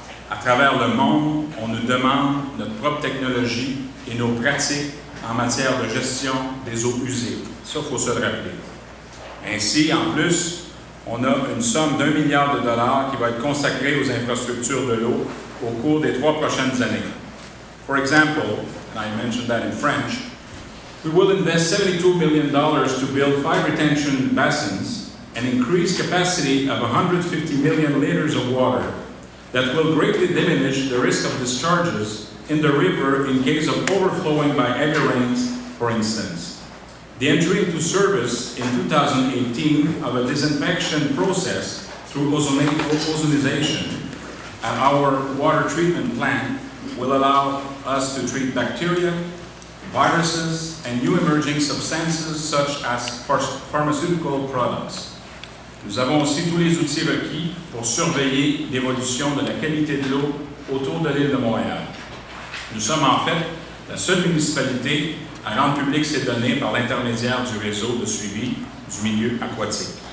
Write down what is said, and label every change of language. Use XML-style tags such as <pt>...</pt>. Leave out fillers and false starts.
<fr>À travers le monde, on nous demande notre propre technologie et nos pratiques en matière de gestion des eaux usées. Ça, il faut se le rappeler. Ainsi, en plus, on a une somme d'1 milliard de dollars qui va être consacrée aux infrastructures de l'eau au cours des 3 prochaines années.</fr> <en>For example, and I mentioned that in French, we will invest $72 million to build 5 retention basins and increase capacity of 150 million liters of water that will greatly diminish the risk of discharges in the river in case of overflowing by heavy rains, for instance. The entry into service in 2018 of a disinfection process through ozonization at our water treatment plant will allow us to treat bacteria, viruses, and new emerging substances such as pharmaceutical products.</en> <fr>Nous avons aussi tous les outils requis pour surveiller l'évolution de la qualité de l'eau autour de l'île de Montréal. Nous sommes en fait la seule municipalité à rendre publiques ces données par l'intermédiaire du réseau de suivi du milieu aquatique.</fr>